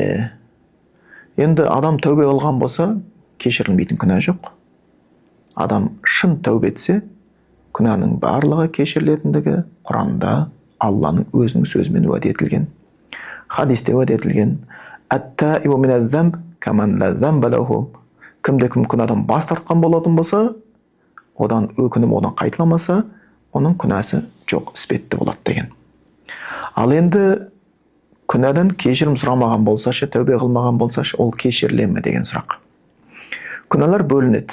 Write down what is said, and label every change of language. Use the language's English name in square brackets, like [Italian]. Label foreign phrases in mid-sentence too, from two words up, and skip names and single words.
[Kazakh] Енді адам тәубе қылған болса, кешірілмейтін күнә жоқ. Адам шын тәубе етсе, күнәнің барлығы кешірілетіндігі Құранда Алланың өзінің сөзімен уәде етілген. Хадисте уәде етілген. [Arabic] التائب من الذنب كمن لا ذنب له. [Kazakh] Кімде-кім күнәдан бас тартқан болатын болса, одан өкініп одан қайталамаса, оның күнәсі жоқ, іспетті болады деген. Ал енді күнәдан кешірім сұрамаған болсашы, тәубе қылмаған болсашы, ол кешіріле ме деген сұрақ. Күнәлар бөлінеді.